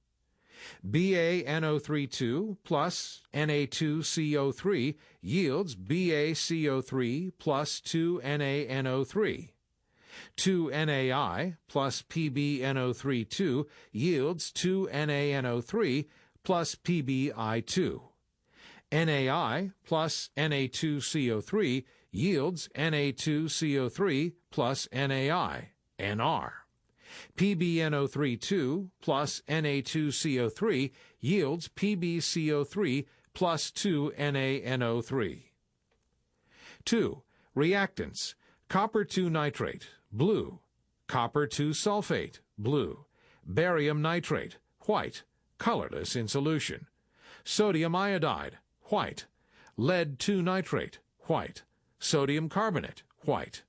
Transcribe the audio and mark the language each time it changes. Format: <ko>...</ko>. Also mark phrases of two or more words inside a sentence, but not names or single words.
<en>BaNO32 plus Na2CO3 yields BaCO3 plus 2NaNO3. 2NaI plus PbNO32 yields 2NaNO3 plus PbI2. NaI plus Na2CO3 yields Na2CO3 plus NaI, NR. PbNO32 plus Na2CO3 yields PbCO3 plus 2NaNO3. 2. Reactants: copper 2 nitrate, blue; copper 2 sulfate, blue; barium nitrate, white, colorless in solution; sodium iodide, white; lead 2 nitrate, white; sodium carbonate, white.</en>